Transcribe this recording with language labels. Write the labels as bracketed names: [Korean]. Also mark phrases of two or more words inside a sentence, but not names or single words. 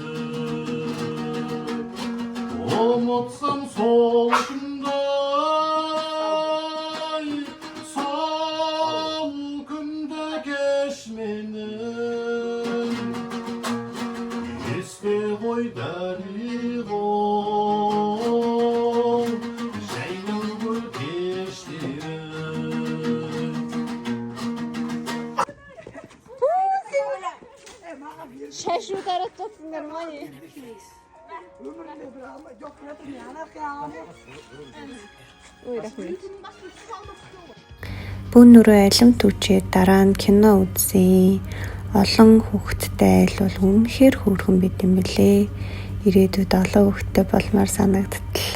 [Kazakh] ұмытсам сол күнді кеш мені есте ғой дариғым жайлаулы кештері. Шашу таратып нормально. [Mongolian] Бүүн нүрээ алим түчээд дараа нь кино үзсэн. Олон хүүхэдтэй айлвал үнэхээр хөөрхөн байт юм билээ. Ирээдүйд олон хүүхэдтэй болмоор санагдтал.